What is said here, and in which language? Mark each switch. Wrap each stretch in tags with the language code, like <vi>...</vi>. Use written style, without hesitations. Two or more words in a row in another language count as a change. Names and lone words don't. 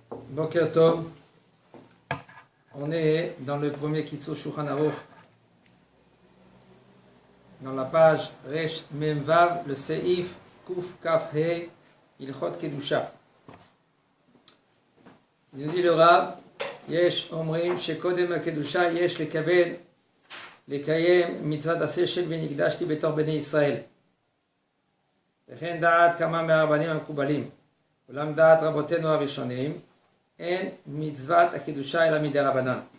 <he>בוקר טוב.</he> <fr>On est dans le premier Kitzur Shulchan Aruch, dans la page</fr> <he>ריש מם וו,</he> <fr>le</fr> <he>סעיף קוף כף הא הלכות קדושה.</he> <fr>Il nous dit le Rav,</fr> <he>יש אומרים שקודם קדושה יש לקבל לקיים מצוות עשה של ונקדשתי בתוך בני ישראל. וכן דעת כמה מהרבנים המקובלים, אולם דעת רבותינו הראשונים, אין מצוות הקדושה אלא מדרבנן.</he>